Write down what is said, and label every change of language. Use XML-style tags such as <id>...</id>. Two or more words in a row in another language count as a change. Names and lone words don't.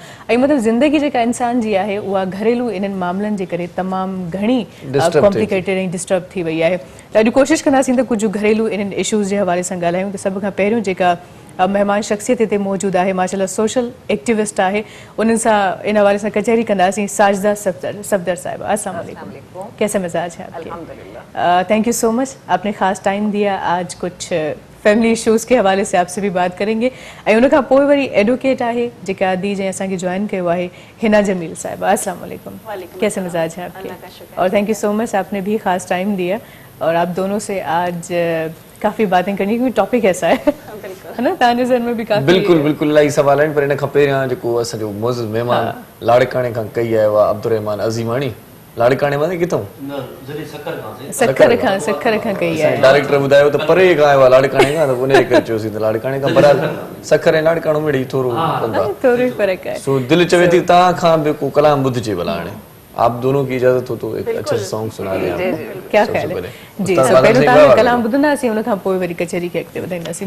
<sd>ऐं मतिलबु ज़िंदगी जेका इंसान जी आहे उहा घरेलू इन्हनि मामलनि जे करे तमामु घणी कॉम्प्लिकेटेड ऐं डिस्टर्ब थी वई आहे। त अॼु कोशिशि कंदासीं त कुझु घरेलू इन्हनि इशूज़ जे हवाले सां ॻाल्हायूं। त सभ खां पहिरियों जेका मेहमान शख्सियत हिते मौजूदु आहे, माशाल्लाह</sd> <en>social activist</en> <sd>आहे, उन्हनि सां इन हवाले सां कचहरी कंदासीं। साजिदा सफदर साहिबा,</sd> <ar>السلام عليكم,</ar> <ur>کیسے مزاج ہیں آپ کے?</ur> <en>thank you so much,</en> <ur>آپ نے خاص ٹائم دیا۔ آج کچھ</ur> <en>family issues</en> <ur>کے حوالے سے آپ سے بھی بات کریں گے.</ur> <sd>ऐं उन खां पोइ वरी एडवोकेट आहे जेका दी जंहिं असांखे जॉइन कयो आहे, हिना जमील साहिबा,</sd> <ar>السلام عليكم,</ar> <ur>کیسے مزاج ہیں آپ کے? اور</ur> <en>thank you so much,</en> <ur>آپ نے بھی خاص ٹائم دیا، اور آپ دونوں سے آج کافی باتیں کرنی، کیونکہ ٹاپک ایسا ہے نا, تواں جے ذہن میں بھی کافی</ur> <sd>बिल्कुलु बिल्कुलु इलाही सवाल आहिनि। पर इन खां पहिरियां जेको असांजो मुअज़्ज़ज़ महिमान लाड़काणे खां कई आयो आहे अब्दुर रहमान अज़ीमानी, लाड़काणे मां किथां सखर खां कई आहे डायरेक्टर ॿुधायो त परे खां आयो आहे लाड़काणे खां, त उनजे करे चयोसीं त लाड़काणे खां बराल सखर ऐं लाड़काणो में थोरो थोरो ई फ़र्क़ु आहे। सो दिलि चवे थी तव्हां खां बि को कलाम ॿुधिजे भला हाणे।</sd> <ur>آپ دونوں کی اجازت ہو تو ایک اچھا سانگ سنا دیں آپ کو. کیا خیال ہے جی?</ur> <sd>सब पहले तव्हां कलाम ॿुधंदासीं, उन खां पोइ वरी कचहरी खे अॻिते वधाईंदासीं।</sd>